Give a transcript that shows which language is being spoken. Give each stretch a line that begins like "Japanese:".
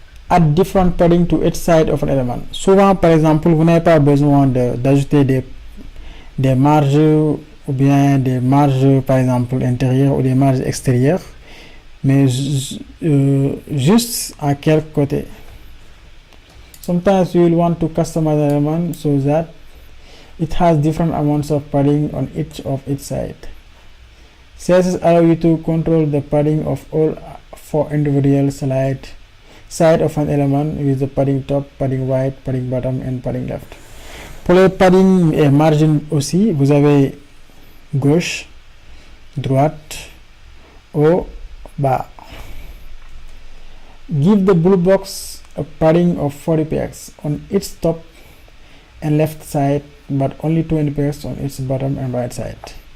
English: Add different padding to each side of an element.
French: Souvent, par exemple, vous n'avez pas besoin d'ajouter des marges ou bien des marges, par exemple, intérieures ou des marges extérieures, mais juste à quel côté.
English: Sometimes you will want to customize an element so that it has different amounts of padding on each of its side. CSS allow you to control the padding of all four individual side of an element with the padding top, padding right, padding bottom and padding left.
French: Pour les padding et margin aussi, vous avez gauche, droite, haut, bas.
English: Give the blue box a padding of 40px on its top and left side, but only 20px on its bottom and right side.